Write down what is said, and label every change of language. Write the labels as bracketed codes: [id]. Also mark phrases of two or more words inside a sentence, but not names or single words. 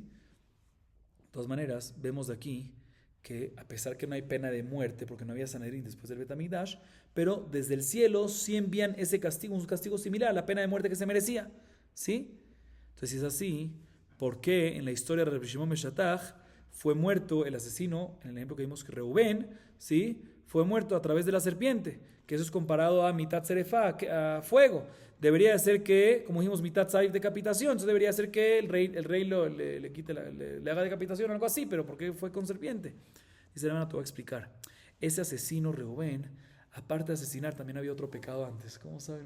[es] De todas maneras, vemos de aquí que a pesar que no hay pena de muerte, porque no había Sanedrín después del Bet HaMikdash, pero desde el cielo sí envían ese castigo, un castigo similar a la pena de muerte que se merecía, ¿sí? Entonces, si es así, ¿por qué en la historia de Rabbi Shimon ben Shattach fue muerto el asesino, en el ejemplo que vimos que Reubén, ¿sí? Fue muerto a través de la serpiente, que eso es comparado a [he] מיתת שריפה, [es] a fuego? Debería de ser que, como dijimos, [he] מיתת סייף, [es] decapitación, entonces debería ser que el rey le quite le haga decapitación o algo así, pero ¿por qué fue con serpiente? Dice la hermana, te voy a explicar. Ese asesino Reubén, aparte de asesinar, también había otro pecado antes, ¿cómo saben?